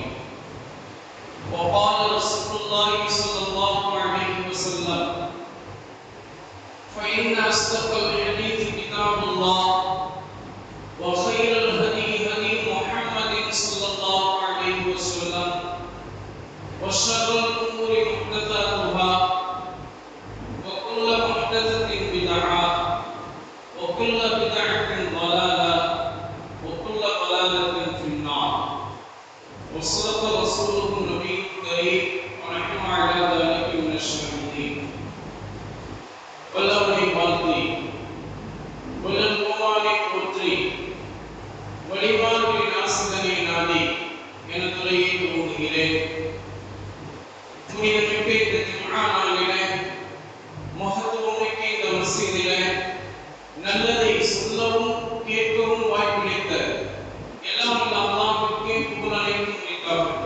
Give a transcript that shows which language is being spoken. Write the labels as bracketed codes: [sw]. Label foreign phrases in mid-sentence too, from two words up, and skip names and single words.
[ar] وقال رسول الله صلى الله عليه وسلم: فإن أصدق الحديث كتاب الله وخير الهدي هدي محمد صلى الله عليه وسلم وشر الأمور محدثاتها وكل محدثة بدعة وكل بدعة ضلالة وكل ضلالة في النار. وصدق رسوله النبي الكريم ونحن على ذلك من الشاهدين. [ta] வல்லவனை வாழ்த்தி வல்லல்குமாரை போற்றி வழிபாடுகளின் ஆசிரியரை நாடி என துறையை துவங்குகிறேன். புனிதமிக்க இந்த ஜும்ஆ நாளிலே, மகத்துவமிக்க இந்த மஸ்ஜிதிலே நல்லதை சொல்லவும் கேட்கவும் வாய்ப்பளித்த எல்லாம் வல்ல அல்லாஹ்வுக்கே புகழ் அனைத்தும் உரித்தாகட்டும்.